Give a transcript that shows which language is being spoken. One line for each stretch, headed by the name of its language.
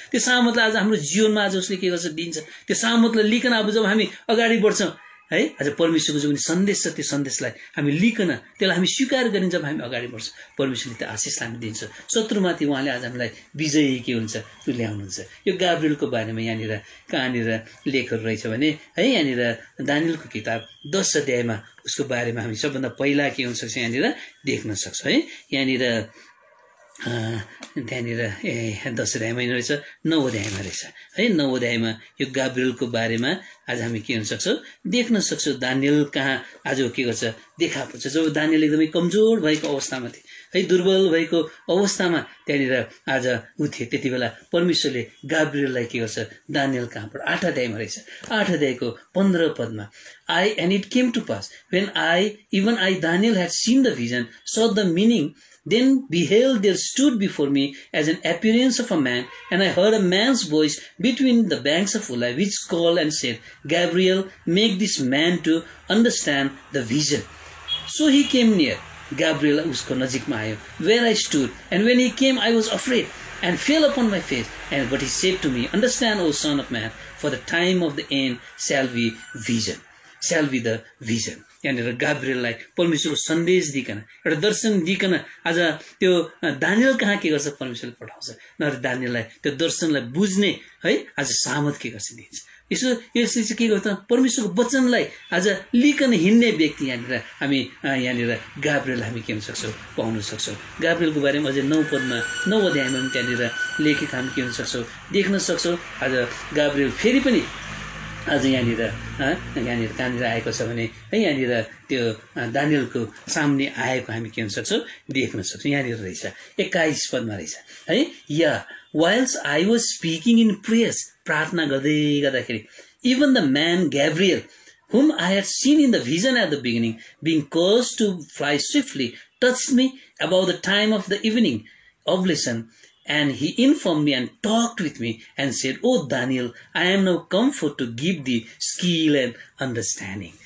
Nepali: त्यो सामर्थलाई आज हाम्रो जीवनमा आज उसले के गर्छ दिन्छ। त्यो सामर्थलाई लिकन अब जब हामी अगाडि बढ्छौँ है, आज परमेश्वरको जो पनि सन्देश छ त्यो सन्देशलाई हामी लिकन त्यसलाई हामी स्वीकार गरेर जब हामी अगाडि बढ्छौँ परमेश्वरले त्यो आशिष हामी दिन्छ। शत्रुमाथि उहाँले आज हामीलाई विजयी के हुन्छ त्यो ल्याउनुहुन्छ। यो गाब्रिएलको बारेमा यहाँनिर कहाँनिर लेखहरू रहेछ भने है यहाँनिर दानियलको किताब 10 अध्यायमा उसको बारेमा हामी सबभन्दा पहिला के हुन सक्छ यहाँनिर देख्न सक्छौँ है। यहाँनिर त्यहाँनिर 10 अध्यायमा रहेछ, 9 अध्यायमा रहेछ है। 9 अध्यायमा यो गाब्रिएलको बारेमा आज हामी के हुन सक्छौँ देख्न सक्छौँ। दानियल कहाँ आज के गर्छ देखा पर्छ। जब दानियल एकदमै कमजोर भएको अवस्थामा थिए है, दुर्बल भएको अवस्थामा त्यहाँनिर आज ऊ थिए, त्यति बेला परमेश्वरले गाब्रिएललाई के गर्छ दानियल कहाँबाट 8 अध्यायमा रहेछ, 8 अध्यायको 15 पदमा
English: and it came to pass when even I Daniel had seen the vision, saw the meaning, then behold there stood before me as an appearance of a man, and I heard a man's voice between the banks of Ulai, which called and said, Gabriel, make this man to understand the vision. So he came near. Gabriel
Nepali: usko nazikma aayo,
English: where I stood, and when he came I was afraid and fell upon my face. But he said to me, understand, O son of man, for the time of the end shall be vision. Shall be the vision.
Nepali: यहाँनिर गाब्रिएललाई परमेश्वरको सन्देश दिकन एउटा दर्शन दिकन आज त्यो Daniel कहाँ के गर्छ परमेश्वरले पठाउँछ। नभए दानियललाई त्यो दर्शनलाई बुझ्ने है आज सामर्थ के गर्छ दिन्छ। यसले चाहिँ के गर्छ परमेश्वरको वचनलाई आज लिकन हिँड्ने व्यक्ति यहाँनिर हामी यहाँनिर गाब्रिएल हामी के हुन सक्छौँ पाउन सक्छौँ। गाब्रिएलको बारेमा अझै 9 पदमा 9 अध्यायमा पनि त्यहाँनिर लेखेको हामी के हुन सक्छौँ देख्न सक्छौँ। आज गाब्रिएल फेरि पनि आज यहाँनिर कहाँनिर आएको छ भने है यहाँनिर त्यो दानियलको सामने आएको हामी के हुन सक्छौँ देख्न सक्छौँ। यहाँनिर रहेछ 21 पदमा रहेछ है, या
English: whilst I was speaking in prayers,
Nepali: प्रार्थना गर्दै गर्दाखेरि,
English: even the man Gabriel, whom I had seen in the vision at the beginning, being caused to fly swiftly, touched me about the time of the evening oblation, and he informed me and talked with me and said, O Daniel, I am now come forth to give thee skill and understanding.